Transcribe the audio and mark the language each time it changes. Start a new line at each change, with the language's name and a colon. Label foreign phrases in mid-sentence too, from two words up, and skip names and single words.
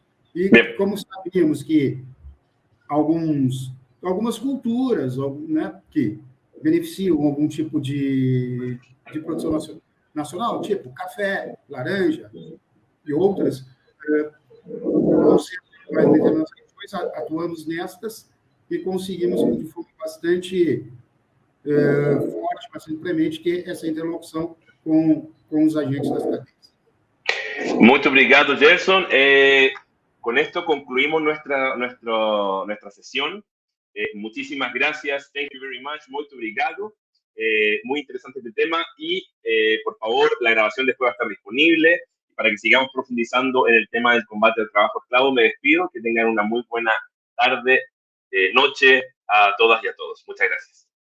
Portuguese: E como sabíamos que algumas culturas, né, que beneficiam algum tipo de produção nacional, tipo café, laranja e outras, não sei mais determinadas questões, atuamos nestas e conseguimos de forma bastante forte, bastante premente, que essa interlocução com os agentes das cadeias. Muito obrigado, Gerson.
Spanish: Con esto concluimos nuestra sesión. Muchísimas gracias.
English: Thank you very much.
Portuguese: Muito obrigado.
Spanish: Muy interesante este tema y, por favor, la grabación después va a estar disponible para que sigamos profundizando en el tema del combate al trabajo esclavo. Me despido. Que tengan una muy buena tarde, noche a todas y a todos. Muchas gracias.